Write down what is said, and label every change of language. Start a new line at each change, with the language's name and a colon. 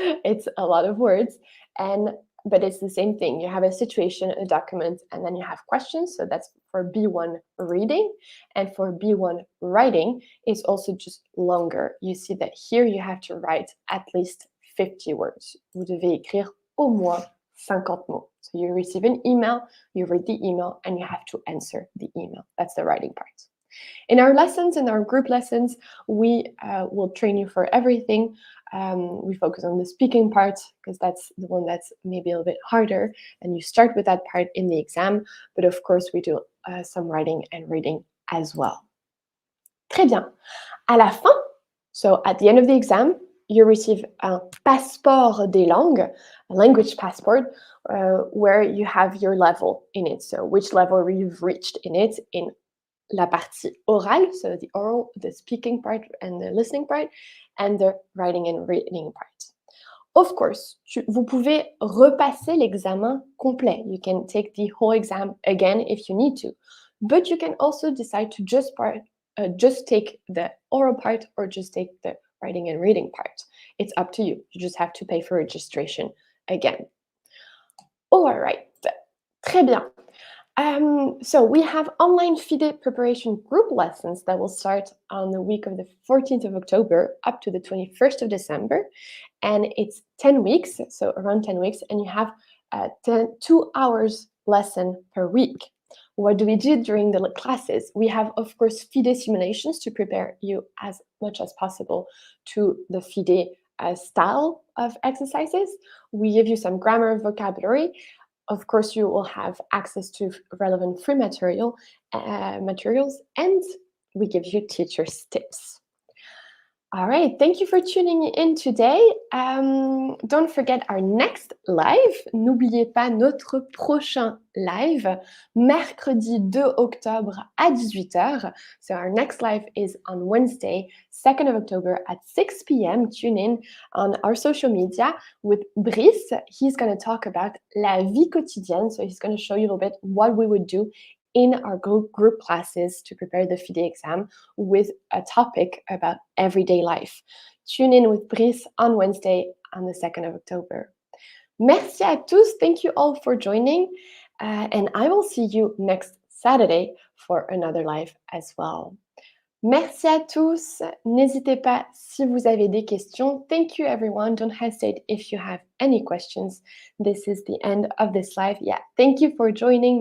English: It's a lot of words, but it's the same thing. You have a situation, a document, and then you have questions. So that's for B1 reading. And for B1 writing, it's also just longer. You see that here you have to write at least 50 words.
French: Vous devez écrire au moins 50 mots.
English: So you receive an email, you read the email, and you have to answer the email. That's the writing part. In our lessons, in our group lessons, we will train you for everything. We focus on the speaking part because that's the one that's maybe a little bit harder, and you start with that part in the exam. But of course, we do some writing and reading as well.
French: Très bien. À la fin,
English: so at the end of the exam, you receive
French: un passeport des langues,
English: a language passport, where you have your level in it. So which level you've reached in it in
French: la partie orale,
English: so the oral, the speaking part and the listening part, and the writing and reading part. Of course,
French: vous pouvez repasser l'examen complet.
English: You can take the whole exam again if you need to, but you can also decide to just take the oral part or just take the writing and reading part. It's up to you. You just have to pay for registration again. All right,
French: très bien.
English: So we have online Fide preparation group lessons that will start on the week of the 14th of October up to the 21st of December. And it's 10 weeks, so around 10 weeks, and you have 2 hours lesson per week. What do we do during the classes? We have, of course, Fide simulations to prepare you as much as possible to the Fide style of exercises. We give you some grammar and vocabulary. Of course, you will have access to relevant free materials, and we give you teachers' tips. All right, thank you for tuning in today. Don't forget our next live.
French: N'oubliez pas notre prochain live, mercredi 2 octobre à 18h.
English: So our next live is on Wednesday, 2nd of October at 6 p.m. Tune in on our social media with Brice. He's going to talk about
French: la vie quotidienne.
English: So he's going to show you a little bit what we would do in our group classes to prepare the Fide exam with a topic about everyday life. Tune in with Brice on Wednesday on the 2nd of October.
French: Merci à tous.
English: Thank you all for joining. And I will see you next Saturday for another live as well.
French: Merci à tous. N'hésitez pas si vous avez des questions.
English: Thank you, everyone. Don't hesitate if you have any questions. This is the end of this live. Yeah, thank you for joining.